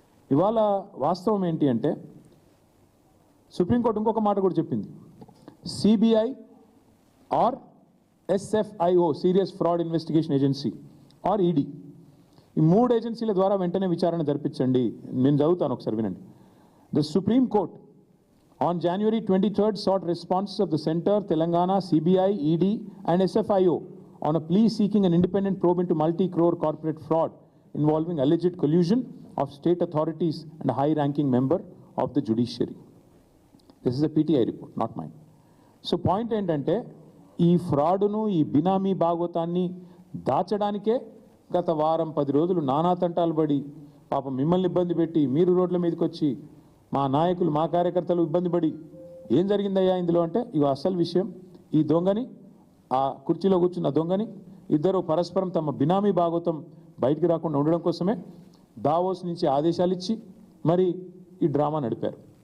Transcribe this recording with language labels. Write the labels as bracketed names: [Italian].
[Telugu] ఇవాళ వాస్తవం ఏంటి అంటే సుప్రీంకోర్టు ఇంకొక మాట కూడా చెప్పింది. CBI are SFIO serious fraud investigation agency are ED ఈ 3 ఏజెన్సీల ద్వారా వెంటనే విచారణ జరిపించండి. నేను చదువుతాను ఒకసారి వినండి. [English] The supreme court on January 23rd sought responses of the Center, Telangana, CBI, ED and SFIO on a plea seeking an independent probe into multi-crore corporate fraud involving alleged collusion of state authorities and a high-ranking member of the judiciary. This is a PTI report, not mine. [Telugu] So point ఏంటంటే ఈ ఫ్రాడ్ను ఈ బినామీ భాగవతాన్ని దాచడానికే గత వారం 10 రోజులు నానా తంటాలు పడి పాపం మిమ్మల్ని ఇబ్బంది పెట్టి మీరు రోడ్ల మీదకి వచ్చి మా నాయకులు మా కార్యకర్తలు ఇబ్బంది పడి ఏం జరిగిందయ్యా ఇందులో అంటే ఇక అసలు విషయం ఈ దొంగని ఆ కుర్చీలో కూర్చున్న దొంగని ఇద్దరు పరస్పరం తమ బినామీ భాగవతం బయటికి రాకుండా ఉండడం కోసమే దావోస్ నుంచి ఆదేశాలు ఇచ్చి మరి ఈ డ్రామా నడిపారు.